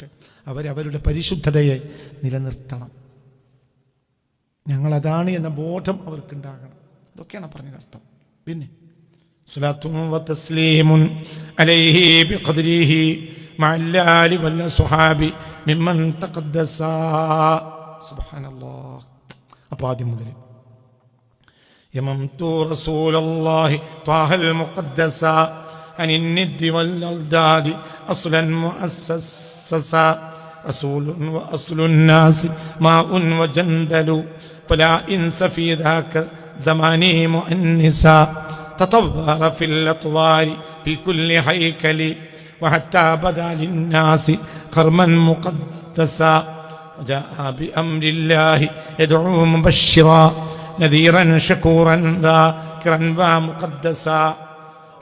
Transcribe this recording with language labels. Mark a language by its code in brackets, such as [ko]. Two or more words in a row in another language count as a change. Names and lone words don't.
[ml] അവരവരുടെ പരിശുദ്ധതയെ നിലനിർത്തണം. ഞങ്ങളതാണ് എന്ന ബോധം അവർക്കുണ്ടാകണം. ഇതൊക്കെയാണ് പറഞ്ഞതിനർത്ഥം. [ar] പിന്നെ صلاة وتسليم عليه بقدره مع الآل والصحاب ممن تقدس. [ml] സുബ്ഹാനല്ലാഹ്. അപ്പോൾ ആദ്യം മുതൽ [ar] يممت رسول الله طه المقدس عن الند والألداد أصلا مؤسسا رسول وأصل الناس ماء وجندل فلا إنس في ذاك زماني مؤنسا تطور في الأطوار في كل هيكل وحتى بدا للناس كرما مقدسا وجاء بأمر الله يدعو مبشرا نذيرا شكورا ذاكرا ومقدسا.